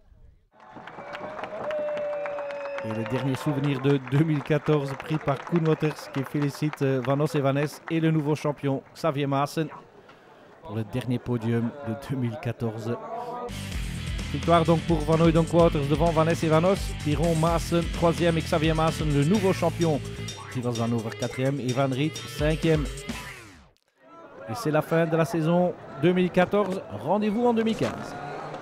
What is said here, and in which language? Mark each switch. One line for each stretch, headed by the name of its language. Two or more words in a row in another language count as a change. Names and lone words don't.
French: Et le dernier souvenir de 2014 pris par Koen Wouters qui félicite Van Os et Van Ness et le nouveau champion Xavier Maassen pour le dernier podium de 2014. Victoire donc pour Van Hooijdonk-Wouters devant Van Ness et Van Os. Tyrone Maassen 3e et Xavier Maassen le nouveau champion. Tivas Van Over 4e et Van Riet 5e. Et c'est la fin de la saison 2014. Rendez-vous en 2015.